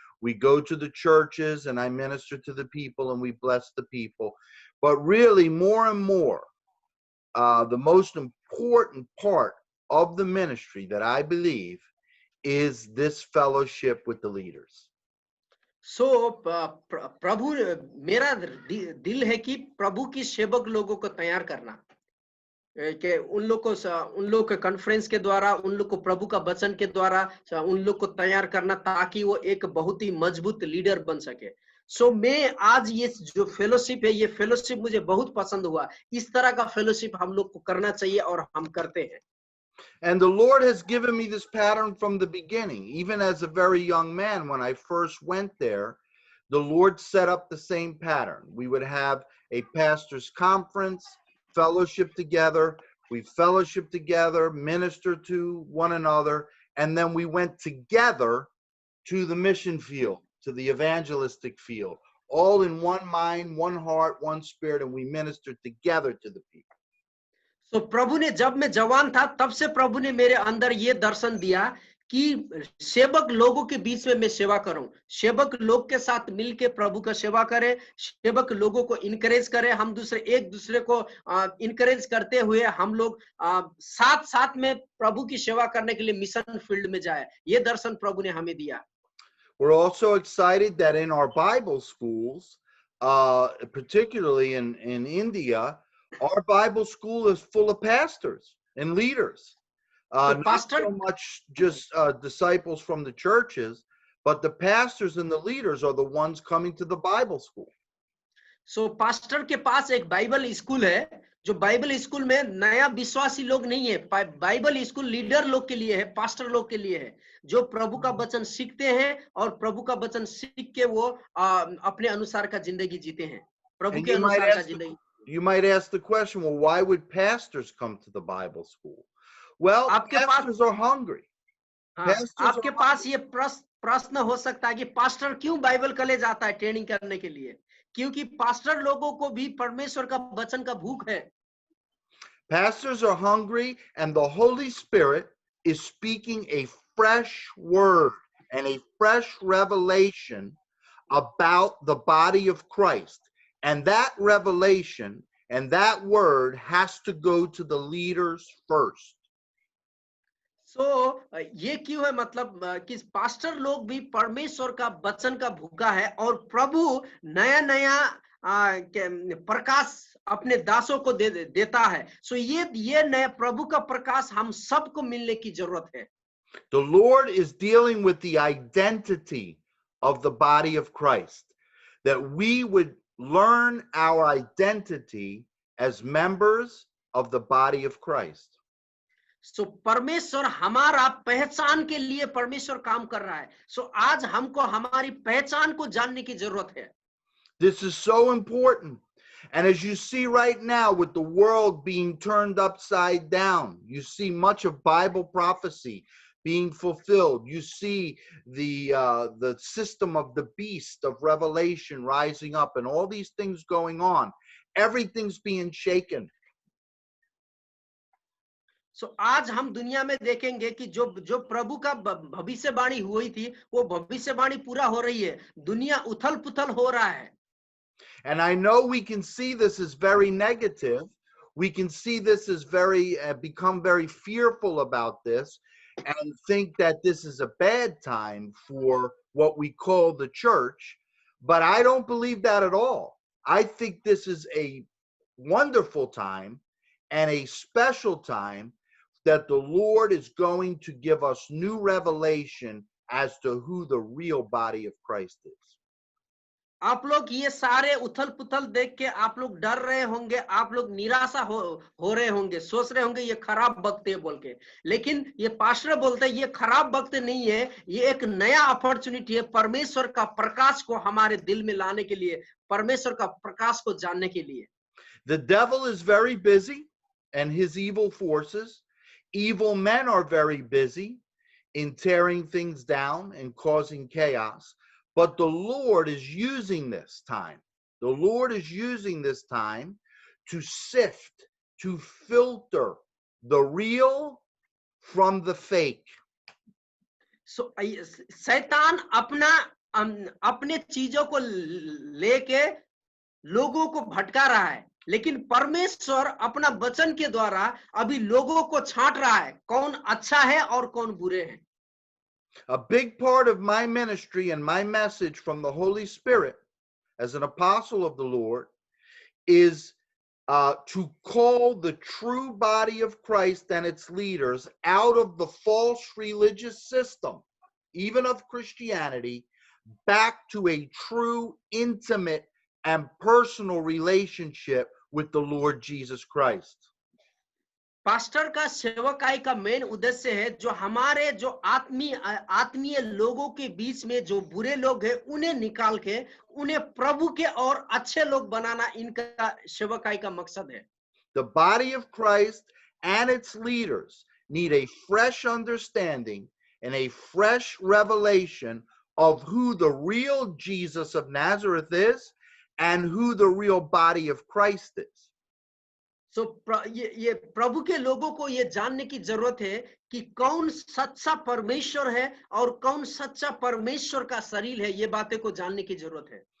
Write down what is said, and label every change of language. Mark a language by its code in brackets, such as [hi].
[en] We go to the churches and I minister to the people and we bless the people. But really, more and more, the most important part of the ministry that I believe is this fellowship with the leaders. [hi] So, प्रभु मेरा दिल है कि प्रभु की सेवक लोगों को तैयार करना, कि उन लोग के कॉन्फ्रेंस के द्वारा, उन लोग को प्रभु का वचन के द्वारा उन लोग को तैयार करना ताकि वो एक बहुत ही मजबूत लीडर बन सके। सो मैं आज ये जो फेलोशिप है, ये फेलोशिप मुझे बहुत पसंद हुआ। इस तरह का फेलोशिप हम लोग को करना चाहिए और हम करते हैं। [en] And the Lord has given me this pattern from the beginning. Even as a very young man, when I first went there, the Lord set up the same pattern. We would have a pastor's conference, fellowship together. We fellowship together, minister to one another, and then we went together to the mission field, to the evangelistic field, all in one mind, one heart, one spirit, and we ministered together to the people. [hi] So प्रभु ने, जब मैं जवान था तब से प्रभु ने मेरे अंदर ये दर्शन दिया कि सेवक लोगों के बीच में मैं सेवा करूं, सेवक लोग के साथ मिलके प्रभु का सेवा करें, सेवक लोगों को इनकरेज करें, हम एक दूसरे को इनकरेज करते हुए हम लोग साथ में प्रभु की सेवा करने के लिए मिशन फील्ड में जाए। ये दर्शन प्रभु ने हमें दिया। [en] We're also excited that in our Bible schools, particularly in India, our Bible school is full of pastors and leaders. Not so much just disciples from the churches, but the pastors and the leaders are the ones coming to the Bible school. [hi] So pastor के पास एक Bible school है, जो Bible school में नया विश्वासी लोग नहीं है। बाइबल स्कूल लीडर लोग के लिए है, पास्टर लोग के लिए है, जो प्रभु का वचन सीखते हैं और प्रभु का वचन सीख के वो अपने अनुसार का जिंदगी जीते हैं, प्रभु के अनुसार का जिंदगी। [en] You might ask the question, well, why would pastors come to the Bible school? Well, [hi] आपके पास [en] pastors are hungry. [hi] हाँ, [en] Pastors [hi] आपके [en] are [hi] पास ये प्रश्न हो सकता है कि पास्टर क्यों बाइबल कॉलेज आता है ट्रेनिंग करने के लिए? क्योंकि पास्टर लोगों को भी परमेश्वर का वचन का भूख है। [en] Pastors are hungry, and the Holy Spirit is speaking a fresh word and a fresh revelation about the body of Christ. And that revelation and that word has to go to the leaders first. [hi] सो ये क्यों है, मतलब कि pastor लोग भी परमेश्वर का वचन का भूखा है और प्रभु नया नया प्रकाश अपने दासों को देता है। सो ये नया प्रभु का प्रकाश हम सबको मिलने की जरूरत है। [en] The Lord is dealing with the identity of the body of Christ, that we would learn our identity as members of the body of Christ. [hi] सो परमेश्वर हमारा पहचान के लिए परमेश्वर काम कर रहा है। सो आज हमको हमारी पहचान को जानने की जरूरत है। [en] This is so important. And as you see right now, with the world being turned upside down, you see much of Bible prophecy being fulfilled. You see the system of the beast of Revelation rising up, and all these things going on. Everything's being shaken. [hi] सो आज हम दुनिया में देखेंगे कि जो प्रभु का भविष्यवाणी हुई थी वो भविष्यवाणी पूरा हो रही है। दुनिया उथल पुथल हो रहा है। [en] And I know we can see this as very negative. We can see this as very become very fearful about this and think that this is a bad time for what we call the church. But I don't believe that at all. I think this is a wonderful time and a special time that the Lord is going to give us new revelation as to who the real body of Christ is. [hi] आप लोग ये सारे उथल पुथल देख के आप लोग डर रहे होंगे, आप लोग निराशा हो रहे होंगे, सोच रहे होंगे ये खराब वक्त है बोल के। लेकिन ये पास्टर बोलते हैं ये खराब वक्त नहीं है, ये एक नया अपॉर्चुनिटी है परमेश्वर का प्रकाश को हमारे दिल में लाने के लिए, परमेश्वर का प्रकाश को जानने के लिए। [en] The devil is very busy and his evil forces. Evil men are very busy in tearing things down and causing chaos. But the Lord is using this time. The Lord is using this time to sift, to filter the real from the fake. [hi] So, शैतान अपने चीजों को लेके लोगों को भटका रहा है, लेकिन परमेश्वर अपना वचन के द्वारा अभी लोगों को छांट रहा है कौन अच्छा है और कौन बुरे हैं। [en] A big part of my ministry and my message from the Holy Spirit as an apostle of the Lord is to call the true body of Christ and its leaders out of the false religious system, even of Christianity, back to a true, intimate, and personal relationship with the Lord Jesus Christ. [hi] Pastor का सेवकाई का main उद्देश्य है जो हमारे जो आत्मीय लोगों के बीच में जो बुरे लोग हैं उन्हें निकाल के उन्हें प्रभु के और अच्छे लोग बनाना इनका सेवकाई का मकसद है। [en] The body of Christ and its leaders need a fresh understanding and a fresh revelation of who the real Jesus of Nazareth is and who the real body of Christ is. [hi] सो ये प्रभु के लोगों को ये जानने की जरूरत है कि कौन सच्चा परमेश्वर है और कौन सच्चा परमेश्वर का शरीर है। ये बातें को जानने की जरूरत है।